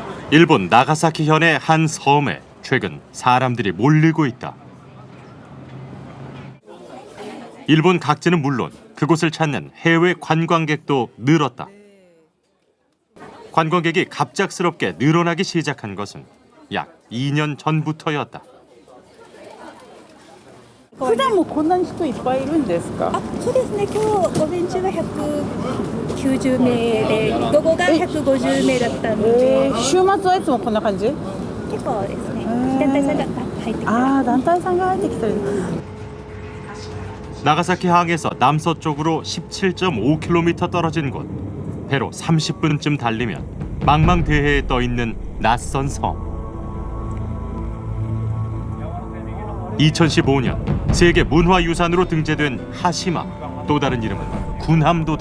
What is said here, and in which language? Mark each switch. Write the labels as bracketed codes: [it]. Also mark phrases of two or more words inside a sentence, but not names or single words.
[ko] 일본 나가사키 현의 한 섬에 최근 사람들이 몰리고 있다. 일본 각지는 물론 그곳을 찾는 해외 관광객도 늘었다. 관광객이 갑작스럽게 늘어나기 시작한 것은 약 2년 전부터였다. [ja] 普段もこんなに人いっぱいいるんですか？そうですね。今日午前中は190名で、午後が150名だったので、週末はいつもこんな感じ？結構ですね。団体さんが入ってきて、団体さんが入ってきてる。 [ko] 나가사키 항에서 남서쪽으로 17.5km 떨어진 곳. 배로 30분쯤 달리면 망망대해에 떠있는 낯선 섬. 2015년 세계 문화유산으로 등재된 하시마, 또 다른 이름은 군함도다.